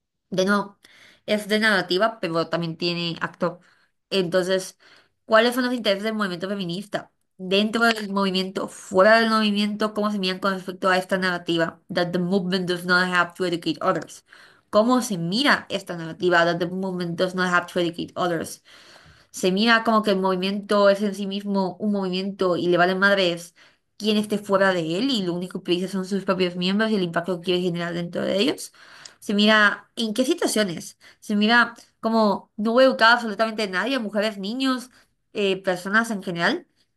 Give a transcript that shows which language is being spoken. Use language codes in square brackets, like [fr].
[es] De nuevo, es de narrativa, pero también tiene acto. Entonces, ¿cuáles son los intereses del movimiento feminista? Dentro del movimiento, fuera del movimiento, ¿cómo se miran con respecto a esta narrativa? [en] That the movement does not have to educate others. [es] ¿Cómo se mira esta narrativa? [en] That the movement does not have to educate others. [es] Se mira como que el movimiento es en sí mismo un movimiento y le vale madres quién esté fuera de él y lo único que dice son sus propios miembros y el impacto que quiere generar dentro de ellos. Se mira en qué situaciones. Se mira como no voy a educar absolutamente a nadie, mujeres, niños, personas en general.